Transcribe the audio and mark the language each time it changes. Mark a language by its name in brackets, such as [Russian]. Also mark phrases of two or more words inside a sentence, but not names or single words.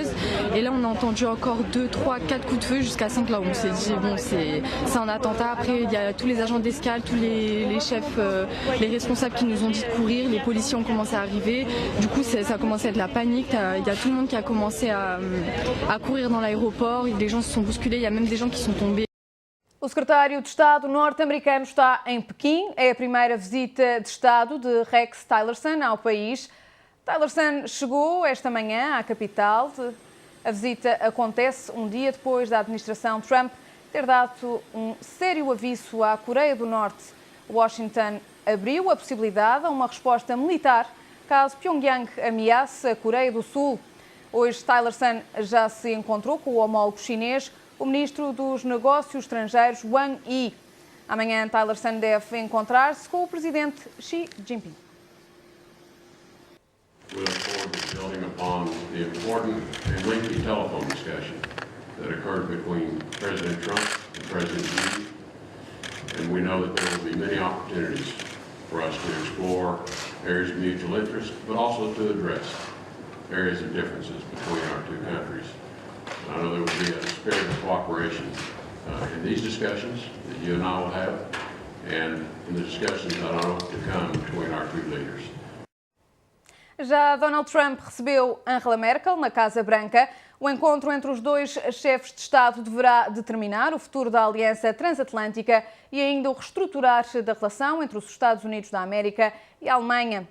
[French] Et là on a entendu encore 2, 3, 4 coups de feu jusqu'à 5 là où on s'est dit bon c'est un attentat. Après il y a tous les agents d'escale, tous les chefs, les responsables qui nous ont dit de courir, les policiers ont commencé à arriver. Du coup ça a commencé à être la panique, il y a tout le monde qui a commencé à courir dans l'aéroport, les gens se sont bousculés, il y a même des gens qui sont tombés. [Portuguese] O secretário de Estado norte-americano está em Pequim. É a primeira visita de Estado de Rex Tillerson ao país. Tillerson chegou esta manhã à capital. A visita acontece um dia depois da administração Trump ter dado um sério aviso à Coreia do Norte. Washington abriu a possibilidade a uma resposta militar caso Pyongyang ameace a Coreia do Sul. Hoje, Tillerson já se encontrou com o homólogo chinês, o ministro dos Negócios Estrangeiros, Wang Yi. Amanhã, Tillerson deve encontrar-se com o presidente Xi Jinping. [English] We look forward to building upon the important and lengthy telephone discussion that occurred between President Trump and President Xi. And we know that there will be many opportunities for us to explore areas of mutual interest, but also to address areas of differences between our two countries. I know there will be a spirit of cooperation in these discussions that you and I will have, and in the discussions that I know to come between our two leaders. [Portuguese] Já Donald Trump recebeu Angela Merkel na Casa Branca. O encontro entre os dois chefes de Estado deverá determinar o futuro da aliança transatlântica e ainda o reestruturar da relação entre os Estados Unidos da América e a Alemanha.